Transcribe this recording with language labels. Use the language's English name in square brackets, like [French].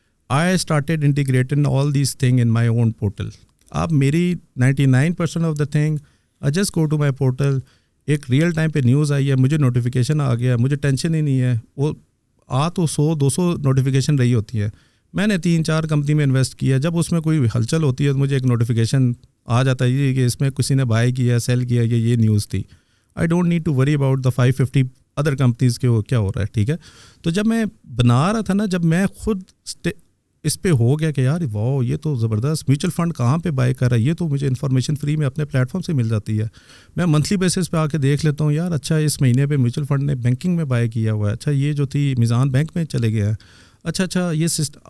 [English] I started integrating all these thing in my own portal. [Urdu] اب میری 99% [English] of the thing I just go to my portal, [Urdu] ایک real time پہ news آئی ہے, مجھے notification آ گیا, مجھے ٹینشن ہی نہیں ہے, وہ تو 100-200 نوٹیفیکیشن رہی ہوتی ہے. میں نے 3-4 کمپنی میں انویسٹ کیا, جب اس میں کوئی ہلچل ہوتی ہے تو مجھے ایک نوٹیفیکیشن آ جاتا ہے یہ کہ اس میں کسی نے بائی کیا, سیل کیا, یہ نیوز تھی. [English] I don't need to worry about the 550 other companies [Urdu] کے وہ کیا ہو رہا ہے. ٹھیک ہے, تو جب میں بنا رہا تھا نا, جب میں خود اس پہ ہو گیا کہ یار واو یہ تو زبردست, میوچل فنڈ کہاں پہ بائی کر رہا ہے, یہ تو مجھے انفارمیشن فری میں اپنے پلیٹ فارم سے مل جاتی ہے. میں منتھلی بیسس پہ آ کے دیکھ لیتا ہوں, یار اچھا اس مہینے پہ میوچل فنڈ نے بینکنگ میں بائی کیا ہوا ہے, اچھا یہ جو تھی میزان بینک میں چلے گیا ہے, اچھا یہ سسٹم.